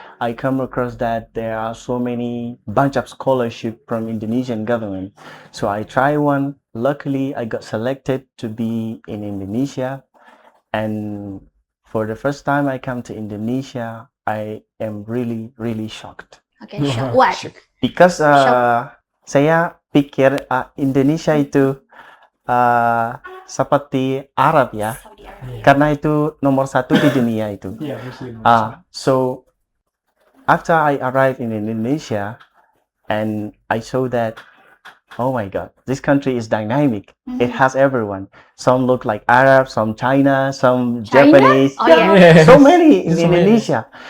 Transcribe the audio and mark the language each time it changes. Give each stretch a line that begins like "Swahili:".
English: I come across that there are so many bunch of scholarship from Indonesian government. So I try one. Luckily, I got selected to be in Indonesia. And for the first time I come to Indonesia, I am really, really shocked. Okay, sure. What? Because
Indonesian: saya pikir Indonesia itu seperti Arab ya, karena itu nomor 1 di dunia itu.
English: So after I arrived in Indonesia and I saw that, oh my God, this country is dynamic. It has everyone. Some look like Arab, some China, some Japanese. Oh, yeah. So many in Indonesia.